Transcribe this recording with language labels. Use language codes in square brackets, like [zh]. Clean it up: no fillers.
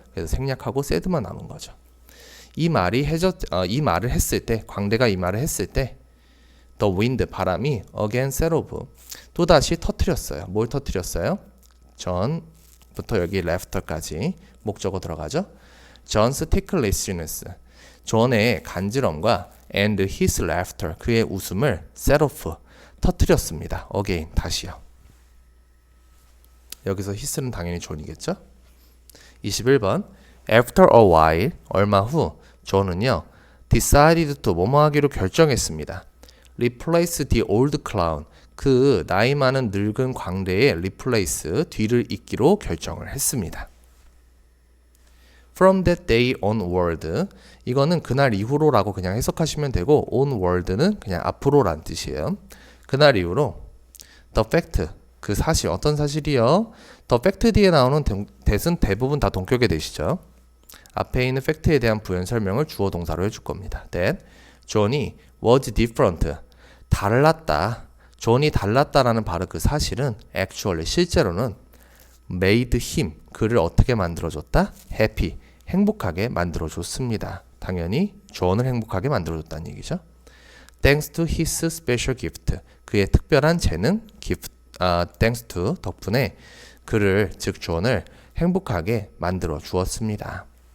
[ko] 그래서 생략하고 said만 남은 거죠. 이 말을 했을 때, 광대가 이 말을 했을 때, [en] The wind, [ko] 바람이 [en] again set off, [ko] 또다시 터뜨렸어요. 뭘 터뜨렸어요? 전부터 여기 laughter까지 목적어 들어가죠. [en] John's ticklishness, [ko] 존의 간지럼과 [en] and his laughter, [ko] 그의 웃음을 [en] set off, [ko] 터뜨렸습니다. again, 다시요. 여기서 his는 당연히 존이겠죠. 21번 [en] After a while, [ko] 얼마 후 존은요 [en] decided to [ko] 뭐뭐 하기로 결정했습니다. [en] Replace the old clown, [ko] 그 나이 많은 늙은 광대의 replace, 뒤를 잇기로 결정을 했습니다. [en] From that day onward, [ko] 이거는 그날 이후로라고 그냥 해석하시면 되고 onward는 그냥 앞으로란 뜻이에요. 그날 이후로 [en] the fact, [ko] 그 사실, 어떤 사실이요? the fact 뒤에 나오는 that은 대부분 다 동격의 that이죠. 앞에 있는 팩트에 대한 부연 설명을 주어 동사로 해줄 겁니다. [en] That John [ko] 이 [en] was different, [ko] 달랐다. 존이 달랐다라는 바로 그 사실은 actually, 실제로는 [en] made him, [ko] 그를 어떻게 만들어줬다? happy, 행복하게 만들어줬습니다. 당연히 존을 행복하게 만들어줬다는 얘기죠. [en] Thanks to his special gift, [ko] 그의 특별한 재능, [en] thanks to, [ko] 덕분에 그를, 즉 존을 행복하게 만들어 주었습니다.